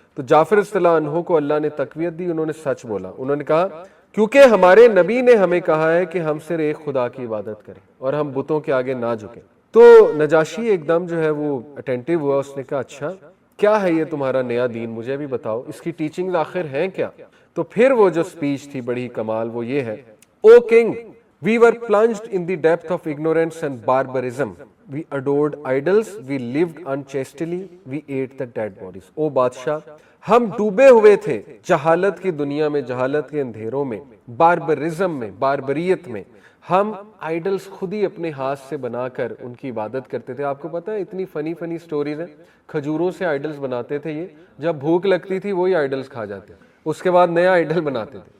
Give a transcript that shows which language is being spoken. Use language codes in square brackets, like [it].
[ur] تو جعفر رضی اللہ عنہ کو اللہ نے تقویت دی, انہوں نے سچ بولا. انہوں نے کہا کیونکہ ہمارے نبی نے ہمیں کہا ہے کہ ہم صرف ایک خدا کی عبادت کریں اور ہم بتوں کے آگے نہ جھکیں. تو نجاشی ایک دم جو ہے وہ اٹینٹیو ہوا, اس نے کہا اچھا کیا ہے یہ تمہارا نیا دین, مجھے بھی بتاؤ, اس کی ٹیچنگز آخر ہیں کیا. تو پھر وہ جو سپیچ تھی بڑی کمال, وہ یہ ہے, او king [en] we were plunged in the depth of ignorance and barbarism, we adored idols, we lived unchastely, we ate the dead bodies. [ur] او بادشاہ, ہم ڈوبے ہوئے تھے جہالت کی دنیا میں, جہالت کے اندھیروں میں, باربرزم میں, باربریت میں. ہم آئیڈلز خود ہی اپنے ہاتھ سے بنا کر ان کی عبادت کرتے تھے. آپ کو پتا ہے اتنی فنی سٹوریز ہیں, کھجوروں سے آئیڈلز بناتے تھے, یہ جب بھوک لگتی تھی وہی آئیڈلز کھا جاتے, اس کے بعد نیا آئیڈل بناتے تھے.